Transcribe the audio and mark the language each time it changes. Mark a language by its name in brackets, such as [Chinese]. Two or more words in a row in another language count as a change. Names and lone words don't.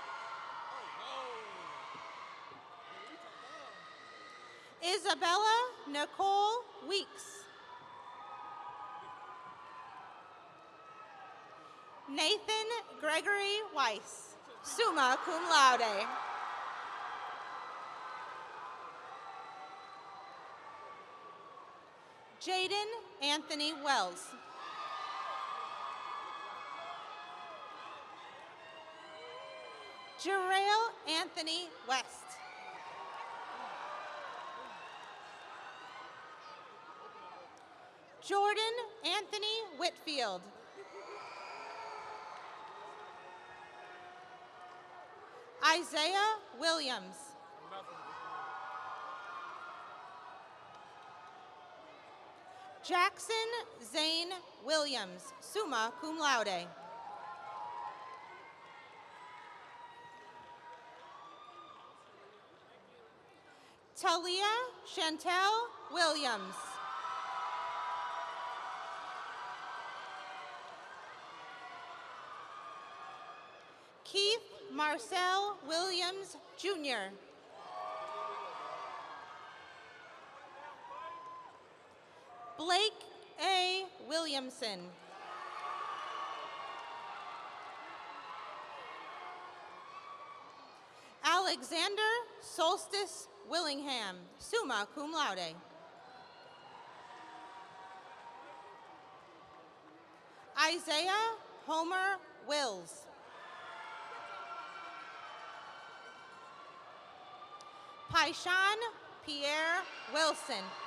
[English] Isabella Nicole Weeks. Nathan Gregory Weiss, [Latin] summa cum laude. [English] Jaden Anthony Wells. Jarrell Anthony West. Jordan Anthony Whitfield. Isaiah Williams. Jackson Zane Williams, [Latin] summa cum laude. [English] Talia Chantel Williams. Keith Marcel Williams, Jr. Blake A. Williamson. Alexander Solstice Willingham, [Latin] summa cum laude. [English] Isaiah Homer Wills. Paishan Pierre Wilson.